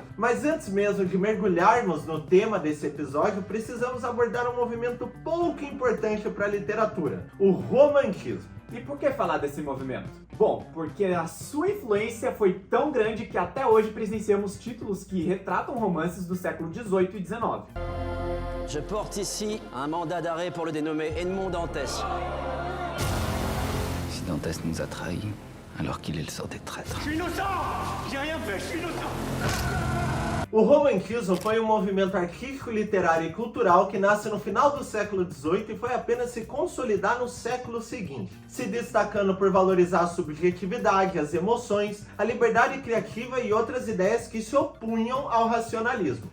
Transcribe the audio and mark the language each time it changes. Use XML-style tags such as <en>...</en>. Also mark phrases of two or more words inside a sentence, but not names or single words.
<pt>Mas antes mesmo de mergulharmos no tema desse episódio, precisamos abordar um movimento pouco importante para a literatura, o romantismo. E por que falar desse movimento? Bom, porque a sua influência foi tão grande que até hoje presenciamos títulos que retratam romances do século XVIII e XIX.</pt> <fr>Je porte ici un mandat d'arrêt pour le dénommé Edmond Dantès. Si Dantès nous a trahis, alors qu'il est le sort des traîtres. Je suis innocent! J'ai rien fait, je suis innocent!</fr> <pt>O romantismo foi um movimento artístico, literário e cultural que nasce no final do século XVIII e foi apenas se consolidar no século seguinte, se destacando por valorizar a subjetividade, as emoções, a liberdade criativa e outras ideias que se opunham ao racionalismo.</pt>